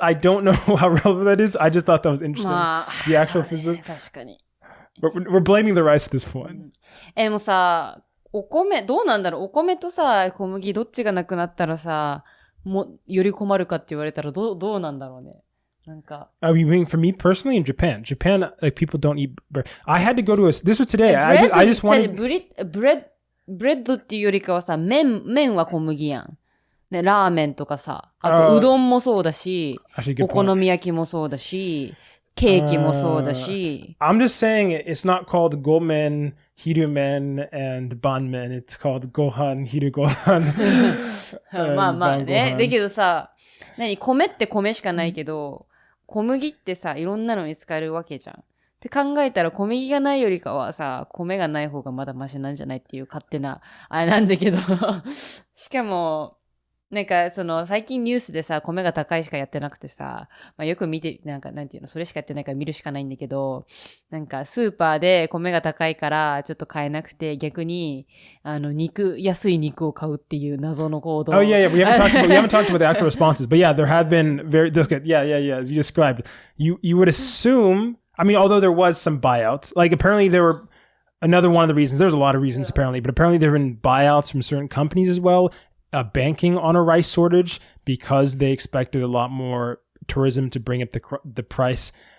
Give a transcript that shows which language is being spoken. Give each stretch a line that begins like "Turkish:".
English: I don't know how relevant that is. I just thought that was interesting.
Japanese: まあ、
English: The actual
Japanese: そうね
English: physics.
Japanese: 確かに。
English: We're blaming the rice at this point.
Japanese: でもさ、お米、どうなんだろうお米とさ、小麦どっちがなくなったらさ、より困るかって言われたらどうなんだろうね。なんか。
English: I mean, for me personally, in Japan, like people don't eat bread. I had to go to this was today. I just wanted.
Japanese: ブレッドっていうよりかはさ、麺は小麦やん。ね、ラーメンとかさ、あとうどんもそうだし、
English: Actually, good
Japanese: お好
English: point.
Japanese: み焼きもそうだし、ケーキもそうだし。
English: I'm just saying it's not called gomen, hirumen, and banmen. It's called gohan, hirugohan.
Japanese: まあまあね。
English: and
Japanese: だけどさ、米って米しかないけど、小麦ってさ、いろんなのに使えるわけじゃん。って考えたら小麦がないよりかはさ、米がない方がまだマシなんじゃないっていう勝手な、あれなんだけど。しかも、なんか、最近ニュースでさ、米が高いしかやってなくてさ、まあよく見て、なんていうの、それしかやってないから見るしかないんだけど、なんか、スーパーで米が高いから、ちょっと買えなくて、逆に、安い肉を買うっていう謎の行動。
English: Oh yeah, yeah. We haven't talked about the actual responses, but yeah, there have been yeah. As you described, you would assume. I mean, although there was some buyouts, like apparently there were another one of the reasons. There's a lot of reasons apparently, but apparently there have been buyouts from certain companies as well. Banking on a rice shortage because they expected a lot more tourism to bring up the price.